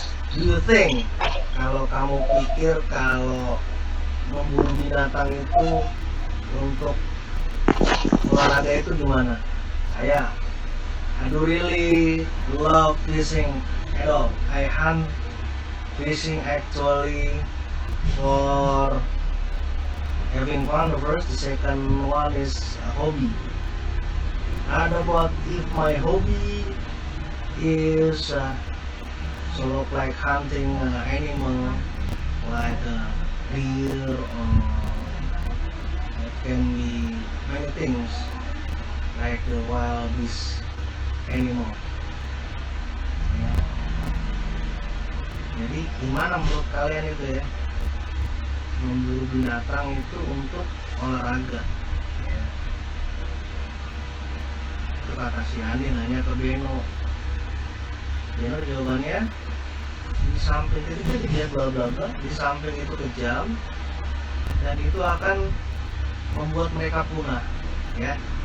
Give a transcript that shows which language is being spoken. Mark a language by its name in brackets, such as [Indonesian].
[English] Do you think, [Indonesian] kalau kamu pikir kalau memburu binatang itu untuk olahraga itu gimana? Saya, [English] I do really love fishing at all. I hunt fishing actually for having fun. The first, the second one is a hobby. And about if my hobby is sort of like hunting animal like deer, or it can be many things like the wild beast animal. [Indonesian] Ya. Jadi gimana menurut kalian itu ya, memburu binatang itu untuk olahraga? Ya. Itu kata si Andi nanya ke Beno. Beno jawabannya, di samping itu dia bla bla bla, di samping itu kejam dan itu akan membuat mereka punah, ya.